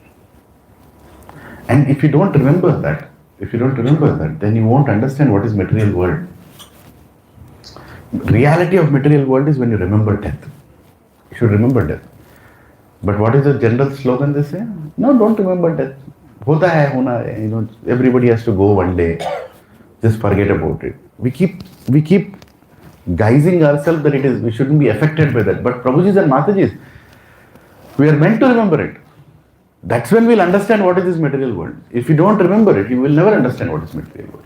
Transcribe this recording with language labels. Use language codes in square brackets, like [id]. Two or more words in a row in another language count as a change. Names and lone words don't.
[en] And if you don't remember that, then you won't understand what is material world. Reality of material world is when you remember death. You should remember death. But what is the general slogan they say? No, don't remember death. [hi] Hota hai, hona hai. [en] Everybody has to go one day. Just forget about it. We keep guising ourselves that we shouldn't be affected by that. But Prabhujis and Matajis, we are meant to remember it. That's when we'll understand what is this material world. If you don't remember it, you will never understand what is material world.